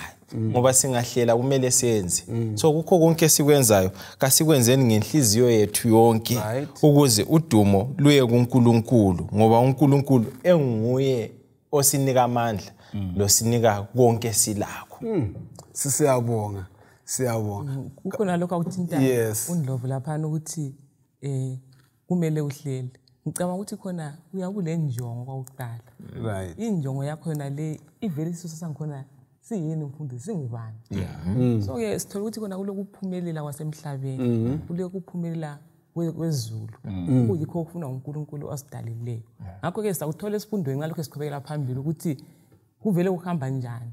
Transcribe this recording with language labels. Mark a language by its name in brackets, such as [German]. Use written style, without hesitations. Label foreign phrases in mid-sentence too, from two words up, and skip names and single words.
[North Ndebele] Ngoba singahlela kumele senze. So kukho konke esikwenzayo kasikwenzeni ngenhliziyo yethu yonke ukuze udumo luye kuNkulunkulu ngoba uNkulunkulu enguye osinika amandla losinika konke silakho. Siyabonga. Kukhona lokho akuthinta uNdlovu lapha ukuthi kumele uhlele. Ngicabanga ukuthi khona uyakule njongo kwakuqala. Right. Injongo yakho yona le ivele isiso sangikhona siyini mfundi singubani. So ke sithola ukuthi khona kulokuphumelela kwasemhlabeni. Kulokuphumelela kwezulu kuyikho okufuna uNkulunkulu osidalileyo. Ngakho-ke sakuthola esifundweni ngalokho esiqhubekela phambili ukuthi kuvele kuhamba njani.